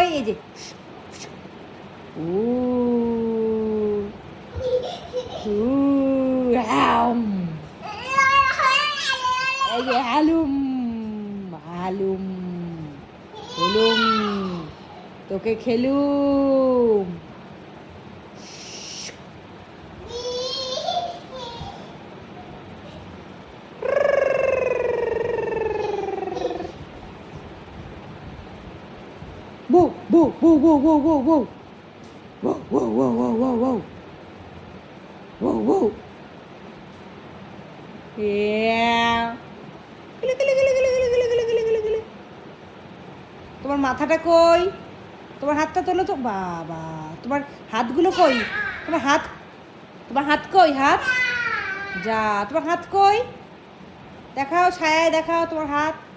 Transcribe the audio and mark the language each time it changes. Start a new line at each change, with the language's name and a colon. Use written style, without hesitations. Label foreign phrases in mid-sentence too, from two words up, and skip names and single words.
Bangla: এই যে উ আম এই যে হালুম হালুম হুলুম তোকে খেলুম। Whoa, whoa, whoa, whoa, whoa, whoa, whoa. Whoa, whoa, whoa, whoa, whoa, whoa. Whoa, whoa. Yeah. গিলে, গিলে, গিলে, গিলে, গিলে, গিলে, গিলে, গিলে, গিলে, গিলে। তোমার মাথাটা কই? তোমার হাতটা তোলো তো। বাবা, তোমার হাতগুলো কই? তোমার হাত কই? হাত যা, তোমার হাত কই? দেখাও, ছায়ায় দেখাও তোমার হাত।